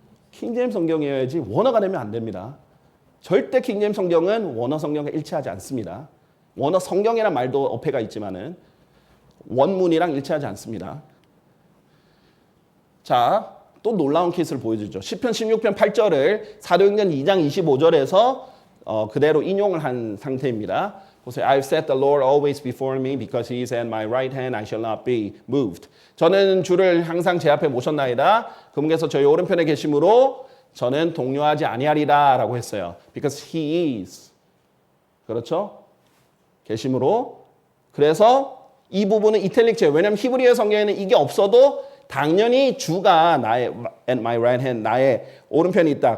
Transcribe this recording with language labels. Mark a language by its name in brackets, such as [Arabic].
[Korean] 킹제임스 성경이어야지 원어가 되면 안 됩니다. 절대 킹제임스 성경은 원어 성경과 일치하지 않습니다. 원어 성경이라는 말도 어폐가 있지만은 원문이랑 일치하지 않습니다. 자, 또 놀라운 케이스를 보여주죠. 시편 16편 8절을 사도행전 2장 25절에서 그대로 인용을 한 상태입니다. 보세요. [English] I've set the Lord always before me because he is at my right hand, I shall not be moved. [Korean] 저는 주를 항상 제 앞에 모셨나이다. 그분께서 저희 오른편에 계심으로 저는 동요하지 아니하리라 라고 했어요. [English] Because he is. [Korean] 그렇죠? 계심으로. 그래서 이 부분은 이탈릭체예요. 왜냐하면 히브리어 성경에는 이게 없어도 당연히 주가 나의 [English] at my right hand, [Korean] 나의 오른편에 있다.